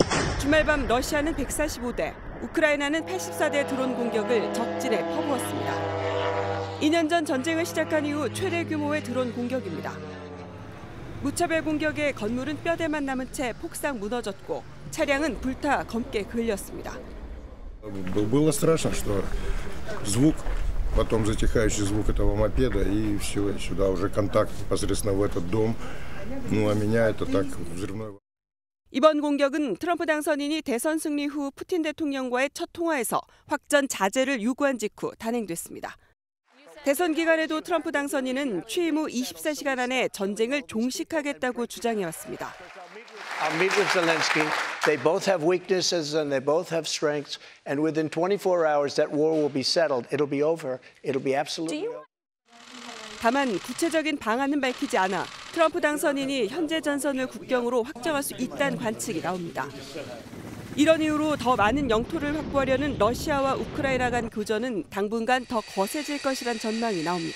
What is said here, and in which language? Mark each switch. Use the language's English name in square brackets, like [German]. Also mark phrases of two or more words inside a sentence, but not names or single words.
[Korean] 주말밤 러시아는 145대, 우크라이나는 84대 드론 공격을 적진에 퍼부었습니다. 2년 전 전쟁을 시작한 이후 최대 규모의 드론 공격입니다. 무차별 공격에 건물은 뼈대만 남은 채 폭삭 무너졌고 차량은 불타 검게 그을렸습니다. [Russian] Было страшно, что звук, потом затихающий звук этого мопеда, и все, сюда уже контакт непосредственно в этот дом. Ну, а меня это так взрывной. [Korean] 이번 공격은 트럼프 당선인이 대선 승리 후 푸틴 대통령과의 첫 통화에서 확전 자제를 요구한 직후 단행됐습니다. 대선 기간에도 트럼프 당선인은 취임 후 24시간 안에 전쟁을 종식하겠다고 주장해왔습니다. [English] I'll meet with Zelensky. They both have weaknesses and they both have strengths. And within 24 hours, that war will be settled. It'll be over. It'll be absolutely over. [Korean] 다만 구체적인 방안은 밝히지 않아 트럼프 당선인이 현재 전선을 국경으로 확정할 수 있다는 관측이 나옵니다. 이런 이유로 더 많은 영토를 확보하려는 러시아와 우크라이나 간 교전은 당분간 더 거세질 것이란 전망이 나옵니다.